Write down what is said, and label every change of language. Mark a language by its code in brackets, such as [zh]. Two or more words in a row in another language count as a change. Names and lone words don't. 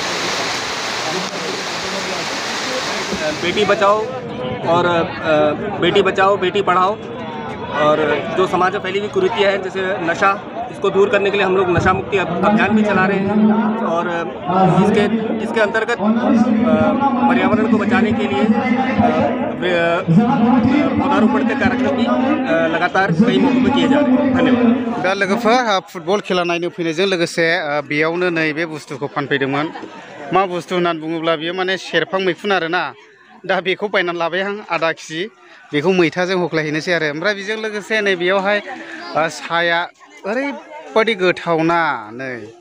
[hi] बेटी बचाओ और बेटी बचाओ बेटी पढ़ाओ और जो समाज में फैली हुई कुरीतियाँ हैं जैसे नशा इसको दूर करने के लिए हम लोग नशा मुक्ति अभियान भी चला रहे हैं और इसके अंतर्गत पर्यावरण को बचाने के लिए पौधारोपण के कार्यक्रम भी लगातार कई मौकों पर किए जा रहे हैं धन्यवाद [brx] दा लोगोफोर फुटबल खेला नायनो फैनायजों लोगोसे बेयावनो नैबे बुस्थुखौ फानफैदोंमोन मा बुस्थु होननानै बुङोब्ला बेयो माने सेरफां मैखुन आरोना दा बेखौ बायनानै लाबाय आं [hi] आधा केजि [brx] बेखौ मैथाजों होख्लायहैनोसै आरो ओमफ्राय बेजों लोगोसे नै बेयावहाय साया ओरैबायदि गोथावना नै